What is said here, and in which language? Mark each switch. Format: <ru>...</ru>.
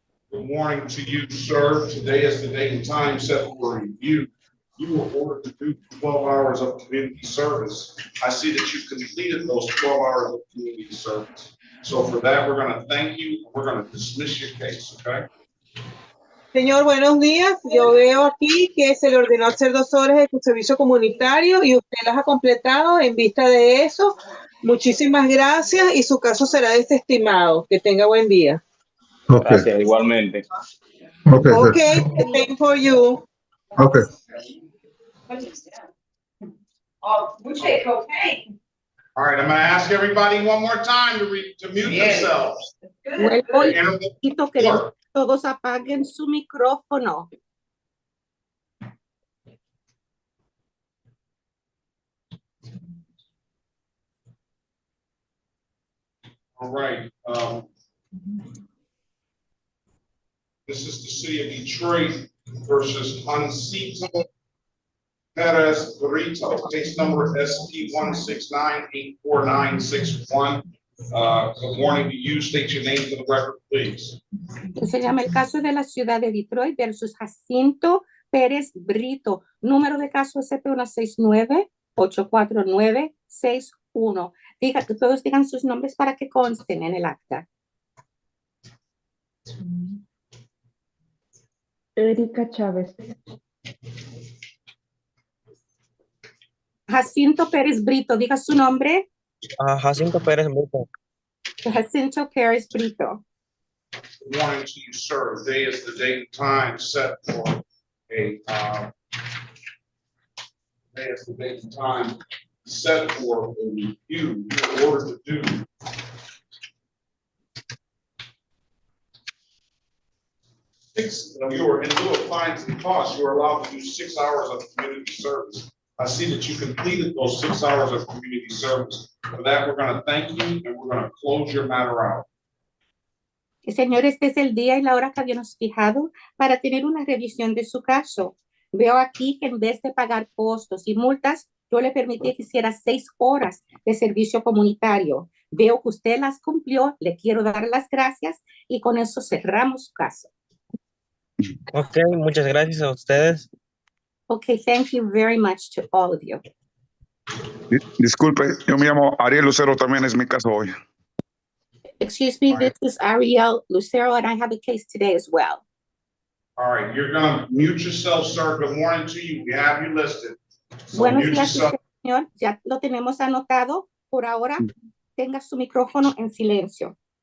<en>Good morning to you, sir. Today is the date and time set for review. You were ordered to do 12 hours of community service. I see that you completed those 12 hours of community service. So for that, we're going to thank you. We're going to dismiss your case, okay?</en> <es>Señor, buenos días. Yo veo aquí que se le ordenó hacer 2 horas de servicio comunitario y usted las ha completado. En vista de eso, muchísimas gracias y su caso será desestimado. Que tenga buen día.</es> <en>Okay,</en> <es>Gracias, igualmente.</es> <en>okay, good. Okay, the same for you. Okay. Oh, we take cocaine. All right, I'm going to ask everybody one more time to mute themselves.</en> <es>Vuelvo y</es> <en>Interval</en> <es>necesito que</es> <en>work.</en> <es>todos apaguen su micrófono.</es> <en>All right. This is the city of Detroit versus Juancito Perez Burrito, case number SP 169-84961. Good morning to you. State your name for the record, please.</en> <es>Se llama el caso de la ciudad de Detroit versus Jacinto Pérez Brito. Número de caso SP169-84961. Diga que todos digan sus nombres para que consten en el acta. Erika Chávez. Jacinto Pérez Brito, diga su nombre. Jacinto Pérez Brito. Jacinto Pérez Brito.</es> <en>Good morning to you, sir. Today is the date and time set for a today is the date and time set for a review. You were ordered to do you were in lieu of fines and costs, you were allowed to do 6 hours of community service. I see that you completed those 6 hours of community service. For that, we're going to thank you and we're going to close your matter out.</en> <es>Señor, este es el día y la hora que habíamos fijado para tener una revisión de su caso. Veo aquí que en vez de pagar costos y multas, yo le permití que hiciera 6 horas de servicio comunitario. Veo que usted las cumplió, le quiero dar las gracias y con eso cerramos su caso. Ok, muchas gracias a ustedes.</es> <en>Okay, thank you very much to all of you.</en> <es>Disculpe, yo me llamo Ariel Lucero, también es mi caso hoy.</es> <en>Excuse me, this is Ariel Lucero and I have a case today as well. All right, you're going to mute yourself, sir. Good morning to you. We have you listed. So</en> <es>Buenos</es> <en>mute</en> <es>días,</es> <en>yourself.</en> <es>señor. Ya lo tenemos anotado. Por ahora, tenga su micrófono en silencio.</es>